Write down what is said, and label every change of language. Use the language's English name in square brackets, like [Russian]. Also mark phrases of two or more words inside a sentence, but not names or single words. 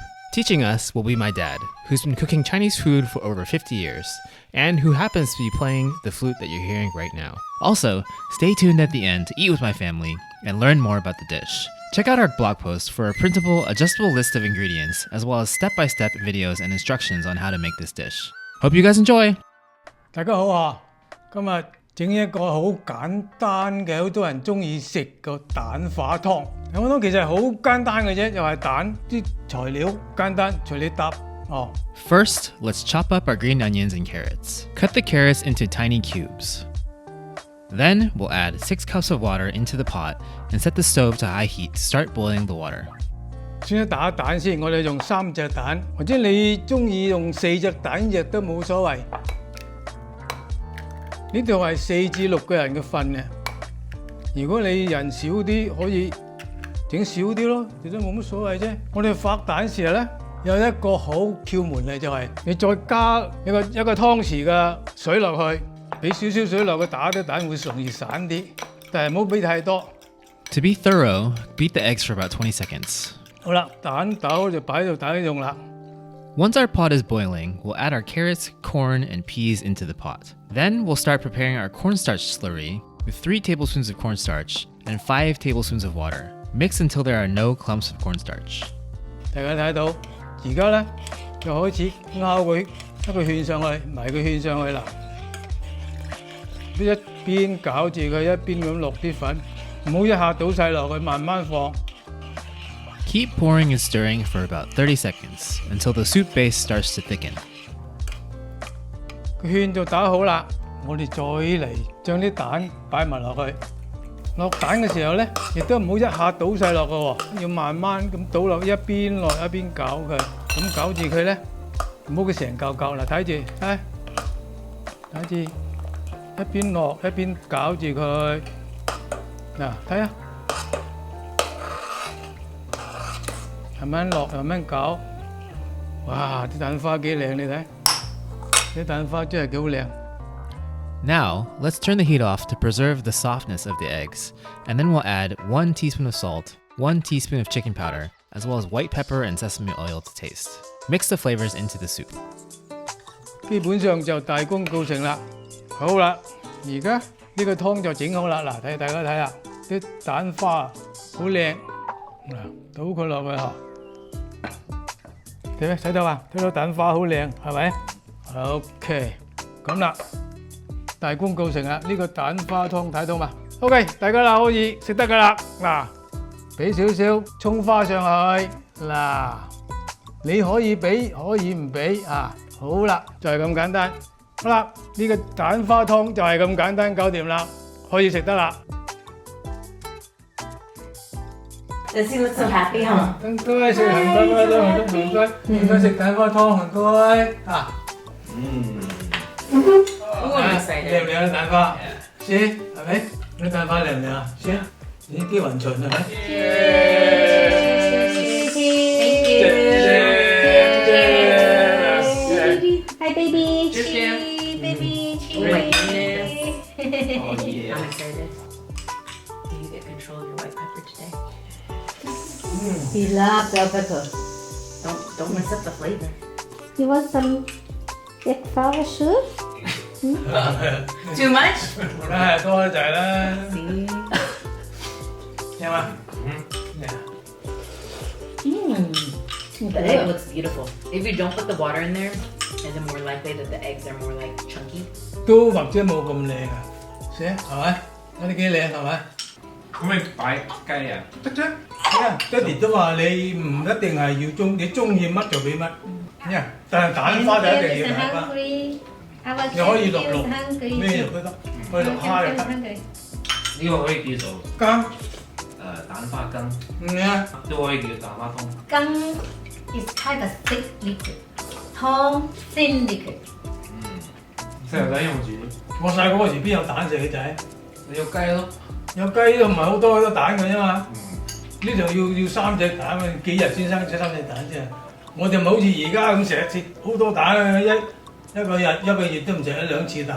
[English] Teaching us will be my dad, who's been cooking Chinese food for over 50 years, and who happens to be playing the flute that you're hearing right now. Also, stay tuned at the end to eat with my family and learn more about the dish. Check out our blog post for a printable, adjustable list of ingredients, as well as step-by-step videos and instructions on how to make this dish. Hope you guys enjoy! [Cantonese] 大家好啊！今日整一個好簡單嘅，好多人中意食個蛋花湯。蛋花湯其實好簡單嘅啫，又係蛋啲材料簡單，隨你搭哦。 [English] First, let's chop up our green onions and carrots. Cut the carrots into tiny cubes. Then, we'll add 6 cups of water into the pot and set the stove to high heat to start boiling the water. [Cantonese] 先打蛋先，我哋用3隻蛋，或者你中意用4隻蛋亦都冇所謂。呢度係4至6個人嘅份嘅。如果你人少啲，可以整少啲咯，亦都冇乜所謂啫。我哋發蛋時咧有一個好竅門嘅，就係你再加一個湯匙嘅水落去。俾少少水落去打啲蛋會容易散啲，但係唔好俾太多。 [English] To be thorough, beat the eggs for about 20 seconds. [Cantonese] 好啦，蛋豆就擺喺度打起用啦。 [English] Once our pot is boiling, we'll add our carrots, corn, and peas into the pot. Then we'll start preparing our cornstarch slurry with 3 tablespoons of cornstarch and 5 tablespoons of water. Mix until there are no clumps of cornstarch. [Cantonese] 大家睇到，而家咧就開始拗佢一個圈上去，埋個圈上去啦。一邊攪住佢，一邊咁落啲粉，唔好一下倒晒落去，慢慢放。 [English] Keep pouring and stirring for about 30 seconds until the soup base starts to thicken. [Cantonese] 個圈就打好啦，我哋再嚟將啲蛋擺埋落去。落蛋嘅時候咧，亦都唔好一下倒晒落嘅喎，要慢慢咁倒落，一邊落一邊攪佢，咁攪住佢咧，唔好佢成嚿嚿啦，睇住，睇住。一邊落一邊攪住佢，嗱睇下，慢慢落慢慢攪，哇！啲蛋花幾靚，你睇，啲蛋花真係幾好靚。 [English] Now, let's turn the heat off to preserve the softness of the eggs, and then we'll add 1 teaspoon of salt, 1 teaspoon of chicken powder, as well as white pepper and sesame oil to taste. Mix the flavors into the soup. [Cantonese] 基本上就大功告成啦。好啦，而家呢個湯就整好啦。嗱，大家睇下啲蛋花好靚，嗱，倒佢落去嚇，睇咩？睇到啊？睇到蛋花好靚，係咪 ？OK， 咁啦，大功告成啦！呢個蛋花湯睇到嘛 ？OK， 大家啦可以食得噶啦。嗱，俾少少葱花上去，嗱，你可以俾，可以唔俾啊。好啦，就係咁簡單。好啦，呢個蛋花湯就係咁簡單搞掂啦，可以食得啦。 [English] Does he look so happy, huh? [Cantonese] 唔該，食很該食蛋花湯，唔該啊。 [English] I'm excited. [Cantonese] 靚唔靚啊蛋花？先係咪？啲蛋花靚唔靚啊？先，你啲雲巡係咪？ [English] Hi, baby. Cheese, baby. Cheese. Oh my goodness. Oh, yeah. I'm excited. Do you get control of your white pepper today? He loves bell pepper. Don't mess up the flavor. You want some egg flour soup? Too much? [Cantonese] 梗係多咗滯啦。 [English] See? [Cantonese] 有嘛 [English] The egg looks beautiful. If you don't put the water in there, is it more likely that the eggs are more like chunky? [Cantonese] 都或者冇咁靚啊，先係咪？嗰啲幾靚係咪？可唔可以擺雞啊？得啫，爹哋都話你唔一定係要你中意乜就俾乜，但係蛋花就一定要蛋花。你可以落咩肉都得，可以落蝦又得。呢個可以叫做羹蛋花羹，都可以叫蛋花湯。 [English] Gang is kind of thick liquid. Tong thin liquid. [Cantonese] 細路仔用住，我細個嗰時邊有蛋食嘅仔？你要雞咯，有雞都唔係好多蛋嘅啫嘛。 呢度要3隻蛋啊，幾日先生3隻蛋啫。我哋唔好似而家咁成日切好多蛋啊，一個月都唔食1-2次蛋。